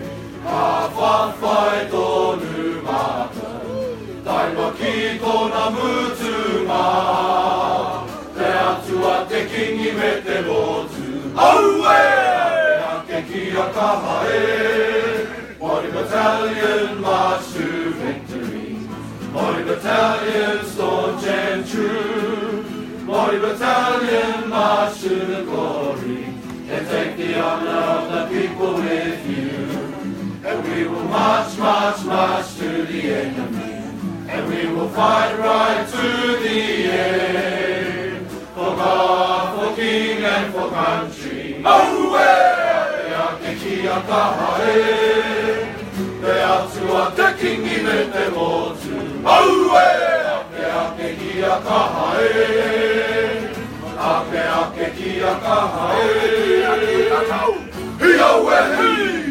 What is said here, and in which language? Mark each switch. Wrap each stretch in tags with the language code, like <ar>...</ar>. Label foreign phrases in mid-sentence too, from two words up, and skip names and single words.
<mi>Ka whawhai tōnu mātou, taima ki tōna mutunga. Te atua te kingi me te lotu, aue! Ake ki a kaha e.</mi> <en>Māori Battalion march to victory. Māori Battalion staunch and true. Māori Battalion march to the glory. And take the honor of the people with you. And we will march, march, march to the enemy. And we will fight right to the end. For God, for King and for country. Away!</en> <mi>Ake ki a kaha e. Te atua te kingi me te lotu. Aue! Ake ki a kaha e. Ake ki a kaha e. Hi au e hi!</mi>